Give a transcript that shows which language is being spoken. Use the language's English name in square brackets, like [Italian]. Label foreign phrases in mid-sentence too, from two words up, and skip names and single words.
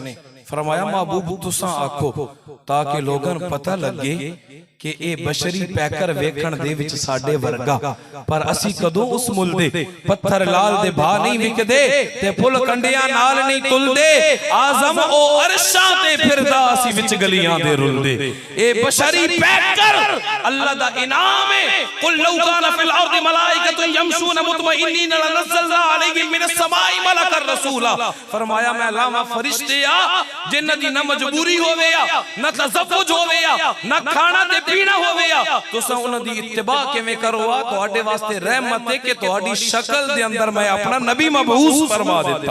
[Punjabi] فرمایا محبوب تساں آکھو تاکہ لوگاں پتا لگے کہ اے بشری پیکر ویکھن دے وچ ساڈے ورگا، پر اسی کدوں اس مل دے پتھر لعل دے بھا نہیں وکدے تے پھل کنڈیاں نال نہیں تلدے. آجم او عرشاں تے پھردا اسی وچ گلیاں دے رلدے. اے بشری پیکر اللہ دا انعام ہے. [Arabic] قل لو كان في الأرض ملائكة يمشون مطمئنين لنزلنا عليهم من السماء ملكا رسولا. [Punjabi] فرمایا میں لاواں فرشتے آ جنہاں دی نا مجبوری ہووے یا نا تزوج ہووے یا نا کھانا تے پینا ہووے یا تساں انہاں دی اتباع کویں کرو آ تہاڈے واسطے رحمت ہے کہ تہاڈی شکل دے اندر میں اپنا نبی مبعوث فرما دیتا.